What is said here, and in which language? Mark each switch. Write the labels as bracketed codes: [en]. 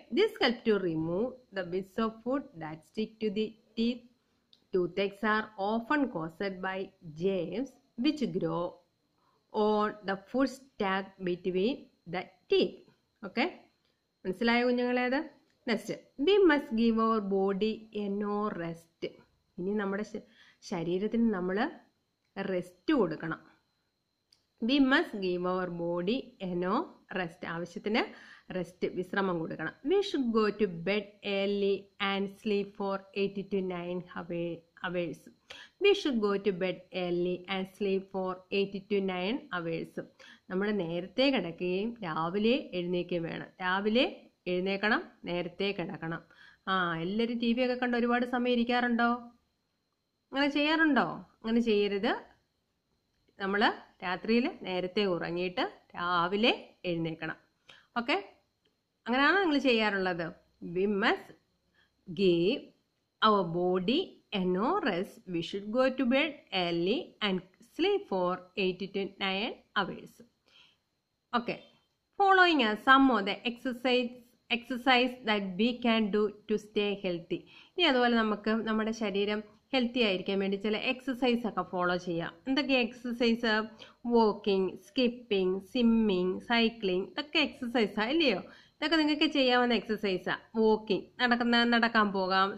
[en] This helps to remove the bits of food that stick to the teeth. Toothaches are often caused by germs which grow on the food stack between the teeth. [ml] Okay, മനസ്സിലായോ കുഞ്ഞുങ്ങളേത്? [en] Next, we must give our body enough rest. [ml] ഇനി നമ്മുടെ ശരീരത്തിന് നമ്മൾ rest കൊടുക്കണം. [en] We must give our body enough rest. [ml] ആവശ്യത്തിന് rest, വിശ്രമം കൊടുക്കണം. [en] We should go to bed early and sleep for 8 to 9 hours. We should go to bed early and sleep for 8 to 9 hours. [ml] നമ്മൾ നേരത്തെ കിടക്കുകയും രാവിലെ എഴുന്നേൽക്കുകയും വേണം. രാവിലെ എഴുന്നേൽക്കണം, നേരത്തെ കിടക്കണം. എല്ലാവരും TV ഒക്കെ കണ്ട് ഒരുപാട് സമയം ഇരിക്കാറുണ്ടോ? അങ്ങനെ ചെയ്യാറുണ്ടോ? അങ്ങനെ ചെയ്യരുത്. നമ്മൾ രാത്രിയിൽ നേരത്തെ ഉറങ്ങിയിട്ട് രാവിലെ എഴുന്നേൽക്കണം. ഓക്കെ, അങ്ങനെയാണോ നിങ്ങൾ ചെയ്യാറുള്ളത്? [en] We must give our body enough rest. We should go to bed early and sleep for 8 to 9 hours. Okay, following are some of the exercise that we can do to stay healthy. [ml] ഇനി അതുപോലെ നമുക്ക് നമ്മുടെ ശരീരം healthy ആയിരിക്കാൻ വേണ്ടി ചില exercise ഒക്കെ follow ചെയ്യാം. എന്തൊക്കെ exercise? Walking, skipping, swimming, cycling, ഇതൊക്കെ എക്സസൈസാണ് ഇല്ലയോ? ഇതൊക്കെ നിങ്ങൾക്ക് ചെയ്യാവുന്ന എക്സസൈസാണ്. വാക്കിംഗ്, നടക്കാൻ പോകാം.